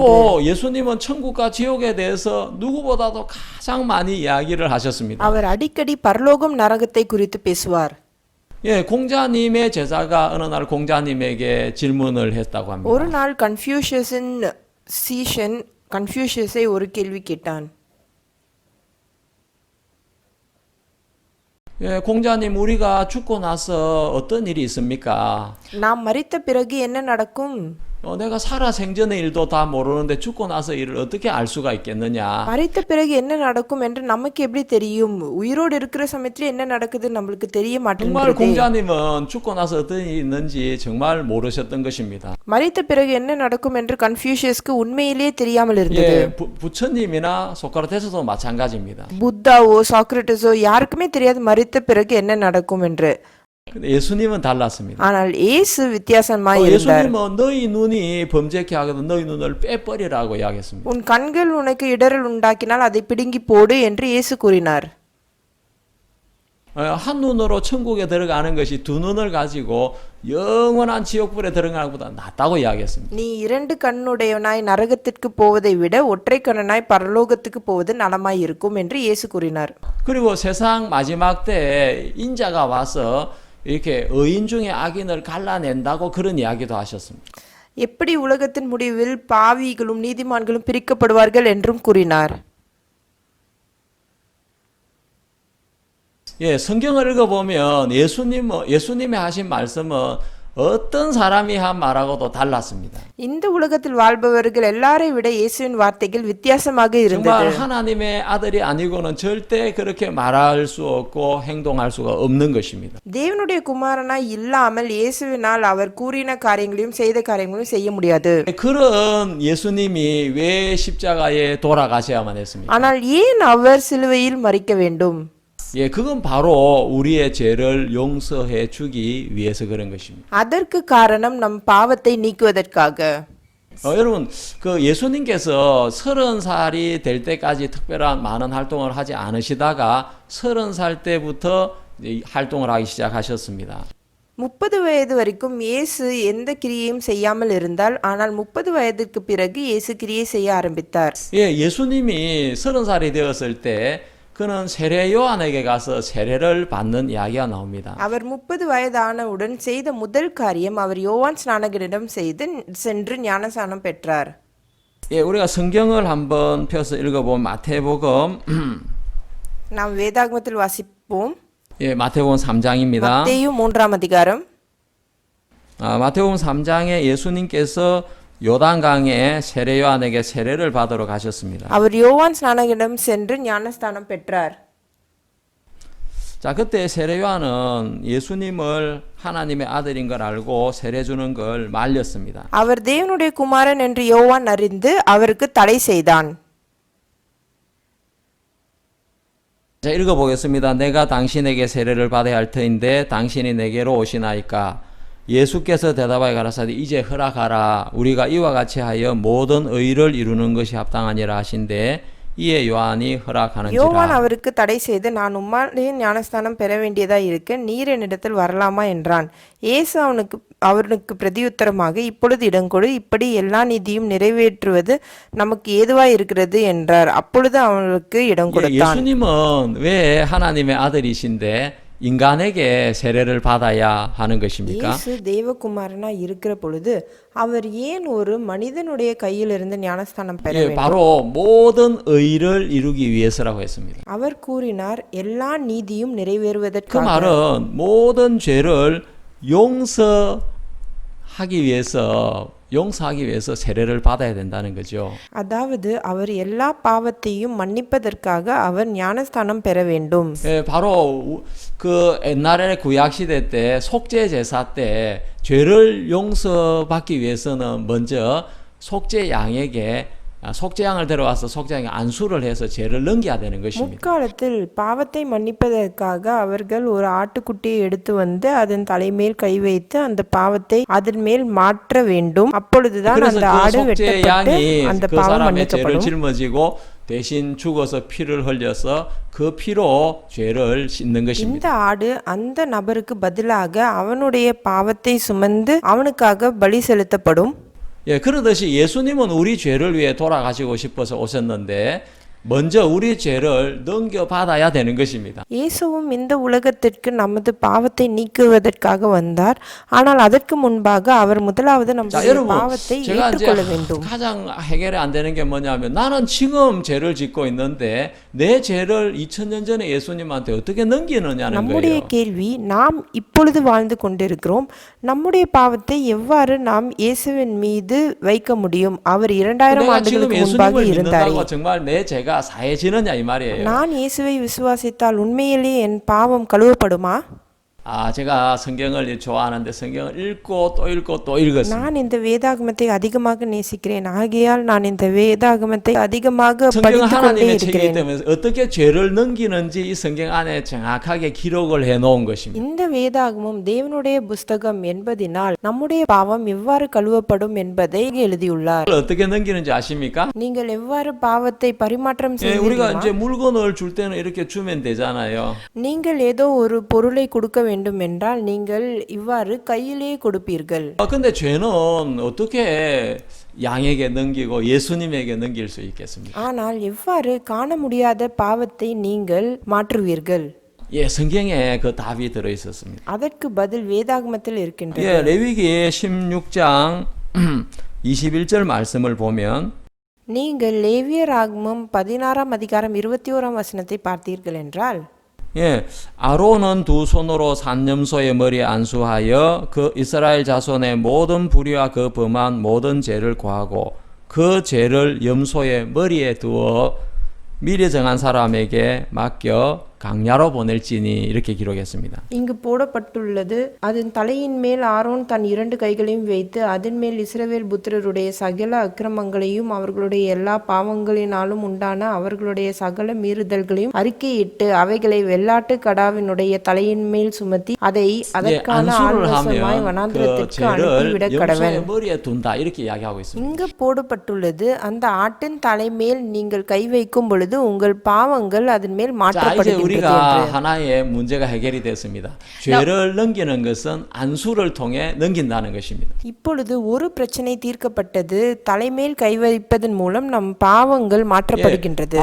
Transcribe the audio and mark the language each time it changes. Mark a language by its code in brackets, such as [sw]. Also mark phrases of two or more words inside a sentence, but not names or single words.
[ko] 또 예수님은 천국과 지옥에 대해서 누구보다도 가장 많이 이야기를 하셨습니다. [ta] அவர் அடிக்கடி பரலோகம் நரகத்தை குறித்து பேசுவார். [ko] 예, 공자님의 제자가 어느 날 공자님에게 질문을 했다고 합니다. [ta] ஒரு நாள் கன்ஃபியூஷியஸின் சீஷன் கன்ஃபியூஷியஸை ஒரு கேள்வி கேட்டான். [ko] 예, 공자님 우리가 죽고 나서 어떤 일이 있습니까? [ta] நாம் மரித்த பிறகு என்ன நடக்கும்? [ko] 내가 살아 생전의 일도 다 모르는데 죽고 나서 일을 어떻게 알 수가 있겠느냐? [ta] மரித்த பிறகு என்ன நடக்கும் என்று நமக்கு எப்படி தெரியும்? உயிரோடு இருக்கிற சமயத்தில் என்ன நடக்குது நம்மளுக்கு தெரிய [ko] 정말 [ta] மாட்டேங்குது. [ko] 공자님은 죽고 나서 어떤 일이 있는지 정말 모르셨던 것입니다. [ta] மரித்த பிறகு என்ன நடக்கும் என்று கன்ஃபியூஷியஸ்க்கு உண்மையிலேயே தெரியாமல் இருந்தது. [ko] 예, 부처님이나 소크라테스도 마찬가지입니다. [ta] புத்தாவோ சாக்ரட்டிஸோ யாருக்குமே தெரியாது மரித்த பிறகு என்ன நடக்கும் என்று. [ko] 근데 예수님은 달랐습니다. [ta] ஆனால் இயேசு வித்தியாசமாய் இருந்தார். [ko] 예수님은 너희 눈이 범죄케 하거든 너희 눈을 빼버리라고 이야기했습니다. [ta] உன் கண்கள் உனக்கு இடரல் உண்டாக்கினால் அதை பிடுங்கி போடு என்று இயேசு கூறினார். [ko] 한 눈으로 천국에 들어가는 것이 두 눈을 가지고 영원한 지옥불에 들어가는 것보다 낫다고 이야기했습니다. [ta] நீ இரண்டு கண்ணுடையவனாய் நரகத்திற்கு போவதை விட ஒற்றை கண்ணனாய் பரலோகத்துக்கு போவது நலமாய் இருக்கும் என்று இயேசு கூறினார். [ko] 그리고 세상 마지막 때 인자가 와서 이렇게 의인 중에 악인을 갈라낸다고 그런 이야기도 하셨습니다. [ta] எப்படி உலகத்தின் முடிவில் பாவிகளும் நீதிமான்களும் பிரிக்கப்படுவார்கள் என்றும் கூறினார். [ko] 예, 성경을 읽어보면 예수님이 하신 말씀은 어떤 사람이 한 말하고도 달랐습니다. [ta] இந்த உலகத்தில் வாழ்பவர்கள் எல்லாரை விட இயேசுவின் வார்த்தைகள் வித்தியாசமாக இருந்தது. [ko] 정말 하나님의 아들이 아니고는 절대 그렇게 말할 수 없고 행동할 수가 없는 것입니다. [ta] தேவனுடைய குமாரனாய் இல்லாமல் இயேசுவினால் அவர் கூறின காரியங்களையும் செய்த காரியங்களையும் செய்ய முடியாது. [ko] 그런 예수님이 왜 십자가에 돌아가셔야만 했습니까? [ta] ஆனால் ஏன் அவர் சிலுவையில் மரிக்க வேண்டும்? [ko] 예, 그건 바로 우리의 죄를 용서해 주기 위해서 그런 것입니다. [ta] அதற்கு காரணம் நம் பாவத்தை நீக்குவதற்காக. [ko] 여러분, 그 예수님께서 30살이 될 때까지 특별한 많은 활동을 하지 않으시다가 30살 때부터 이제 활동을 하기 시작하셨습니다. [ta] 30 வயது வரைக்கும் இயேசு எந்த கிரியையும் செய்யாமல் இருந்தால், ஆனால் 30 வயதுக்கு பிறகு இயேசு கிரியை செய்ய ஆரம்பித்தார். [ko] 예, 예수님이 30살이 되었을 때 그는 세례 요한에게 가서 세례를 받는 이야기가 나옵니다. [ta] அவர் 30 வயதானவுடன் செய்த முதல் காரியம் அவர் யோவான் ஸ்நானகனிடம் சென்று ஞானஸ்நானம் பெற்றார். [ko] 예, 우리가 성경을 한번 펴서 읽어보면 마태복음 [ta] நாம் வேதாகமத்தில் வாசிப்போம். [ko] 예, 마태복음 3장입니다. [ta] மத்தேயு 3ஆம் அதிகாரம். [ko] 마태복음 3장에 예수님께서 요단강에 세례 요한에게 세례를 받으러 가셨습니다. [ta] அவர் யோவான் ஸ்நானகனிடம் சென்று ஞானஸ்நானம் பெற்றார். [ko] 자, 그때 세례 요한은 예수님을 하나님의 아들인 걸 알고 세례 주는 걸 말렸습니다. [ta] அவர் தேவனுடைய குமாரன் என்று யோவான் அறிந்து அவருக்கு தடை செய்தான். [ko] 자, 읽어보겠습니다. 내가 당신에게 세례를 받아야 할 터인데 당신이 내게로 오시나이까? 예수께서 대답하여 가라사대 이제 허락하라. 우리가 이와 같이 하여 모든 의를 이루는 것이 합당하니라 하신대 이에 요한이 허락하는지라. [ta] யோவான் அவருக்கு தடை செய்து, நான் உம்மாலே ஞானஸ்தானம் பெற வேண்டியதா இருக்க நீர் என்னிடத்தில் வரலாமா என்றான். இயேசு அவனுக்கு பிரதியுத்தரமாக, இப்பொழுது இடங்கொடு, இப்படி எல்லா நீதியும் நிறைவேற்றுவது நமக்கு ஏதுவாய் இருக்கிறது என்றார். அப்பொழுது அவனுக்கு இடம் கொடுத்தான். [ko] 예수님은 왜 하나님의 아들이신데 인간에게 세례를 받아야 하는 것입니까? [ta] இயேசு தேவகுமாரனா இருக்கிற பொழுது அவர் ஏன் ஒரு மனிதனுடைய கையிலிருந்து ஞானஸ்தானம் பெற வேண்டும்? [ko] 바로 모든 의를 이루기 위해서라고 했습니다. [ta] அவர் கூறினார், எல்லா நீதியும் [ko] 그 [ta] நிறைவேறுவதற்காக. [ko] 말은 모든 죄를 용서하기 위해서 세례를 받아야 된다는 거죠. [ta] அதாவது அவர் எல்லா பாவத்தையும் மன்னிப்பதற்காக அவர் ஞானஸ்தானம் பெற வேண்டும். [ko] 예, 바로 그 옛날에 구약 시대 때 속죄 제사 때 죄를 용서받기 위해서는 먼저 속죄 양에게 속죄양을 데려와서 속죄양에 안수를 해서 죄를 넘겨야 되는 것입니다. [ta] முற்காலத்தில் பாவத்தை மன்னிப்பதற்காக அவர்கள் ஒரு ஆட்டுக்குட்டியை எடுத்து வந்து அதன் தலைமேல் கை வைத்து அந்த பாவத்தை அதன் மேல் மாற்ற வேண்டும். அப்பொழுதுதான் அந்த ஆடு வெட்டப்பட்டு அந்த [ko] 그 [ta] பாவம் [ko] 사람의 죄를 [ta] மன்னிக்கப்படும். [ko] 짊어지고 대신 죽어서 피를 흘려서 그 피로 죄를 씻는 [ta] இந்த [ko] 것입니다. [ta] ஆடு அந்த நபருக்கு பதிலாக அவனுடைய பாவத்தை சுமந்து அவனுக்காக பலி செலுத்தப்படும். [ko] 예, 그러듯이 예수님은 우리 죄를 위해 돌아가시고 싶어서 오셨는데 먼저 우리 죄를 넘겨받아야 되는 것입니다. [ta] இயேசுவும் இந்த உலகத்திற்கு நமது பாவத்தை நீக்குவதற்காக வந்தார். ஆனால் அதற்கு முன்பாக அவர் முதலாவது நம்முடைய பாவத்தை [ko] 제가 [ta] ஏற்றுக்கொள்ள [ko] 이제 [ta] வேண்டும். [ko] 가장 해결이 안 되는 게 뭐냐면 나는 지금 죄를 짓고 있는데 내 죄를 2000년 전에 예수님한테 어떻게 넘기느냐는 [ta] நம்முடைய [ko] 거예요. [ta] கேள்வி, நாம் இப்பொழுது வாழ்ந்து கொண்டிருக்கிறோம், நம்முடைய பாவத்தை எவ்வாறு நாம் இயேசுவின் மீது வைக்க முடியும்? அவர் 2000 [ko] 내가 지금 [ta] ஆண்டுகளுக்கு முன்பாக [ko] 예수님을 [ta] இருந்தாரே. [ko] 믿는다고 정말 내 죄가 사해지느냐 이 말이에요. [ta] நான் இயேசுவை விசுவாசித்தால் உண்மையிலேயே என் பாவம் கழுவப்படுமா? [ko] 제가 성경을 좋아하는데 성경을 읽고 또 읽고 또 읽었습니다. [ta] நான் இந்த வேதாகமத்தை அதிகமாக நேசிக்கிறேன். ஆகையால் நான் இந்த வேதாகமத்தை அதிகமாக [ko] 성경은 [ta] படித்துக் கொண்டே [ko] 하나님의 책이기 [ta] இருக்கிறேன். [ko] 때문에 어떻게 죄를 넘기는지 이 성경 안에 정확하게 기록을 해놓은 것입니다. [ta] இந்த வேதாகமம் தேவனுடைய புஸ்தகம் என்பதினால் நம்முடைய பாவம் எவ்வாறு கழுவப்படும் என்பதை எழுதியுள்ளார். [ko] 어떻게 넘기는지 아십니까? [ta] நீங்கள் எவ்வாறு பாவத்தை பரிமாற்றம் செய்ய [ko] 우리가 [ta] முடியுமா? [ko] 이제 물건을 줄 때는 이렇게 주면 되잖아요. [ta] நீங்கள் ஏதோ ஒரு பொருளை கொடுக்க வேண்டும் என்றால் நீங்கள் இவ்வாறு கையிலே கொடுப்பீர்கள். [ko] 근데 죄는 어떻게 양에게 넘기고 예수님에게 넘길 수 있겠습니까? [ta] ஆனால் எவ்வாறு காண முடியாத பாவத்தை நீங்கள் மாற்றுவீர்கள்? [ko] 예, 성경에 그 답이 들어 있었습니다. [ta] அதற்கு பதில் வேதாகமத்தில் இருக்கின்றது. [ko] 예, 레위기 16장 21절 말씀을 보면 [ta] நீங்கள் லேவியராகமம் 16ஆம் அதிகாரம் 21ஆம் வசனத்தை பார்த்தீர்கள் என்றால், [ko] 예, 아론은 두 손으로 산염소의 머리에 안수하여 그 이스라엘 자손의 모든 불의와 그 범한 모든 죄를 고하고 그 죄를 염소의 머리에 두어 미리 정한 사람에게 맡겨 강야로 보낼지니 이렇게 기록했습니다. [ta] இங்கு போடப்பட்டுள்ளது, அதன் தலையின் மேல் ஆரோன் தன் 2 கைகளையும் வைத்து அதன் மேல் இஸ்ரவேல் புத்திரருடைய சகல அக்கிரமங்களையும் அவர்களுடைய எல்லா பாவங்களினாலும் உண்டான அவர்களுடைய சகல மீறுதல்களையும் அறிக்கையிட்டு அவைகளை வெள்ளாட்டு கடாவினுடைய தலையின் மேல் சுமத்தி அதை அதற்கான ஆள்வசமாய் வனாந்திரத்திற்கு அனுப்பிவிட கடவன். [ko] 머리에 둔다 이렇게 이야기하고 있습니다. [ta] இங்கு போடப்பட்டுள்ளது, அந்த ஆட்டின் தலைமேல் நீங்கள் கை வைக்கும் பொழுது உங்கள் பாவங்கள் அதன் மேல் மாற்றப்படுகின்றன. [ko] 우리가 하나의 문제가 해결이 됐습니다. 죄를 넘기는 것은 안수를 통해 넘긴다는 것입니다. [ta] இப்பொழுது ஒரு பிரச்சனை தீர்க்கப்பட்டது. தலைமேல் கை வைப்பதன் மூலம் நம் பாவங்கள் மாற்றப்படுகின்றது.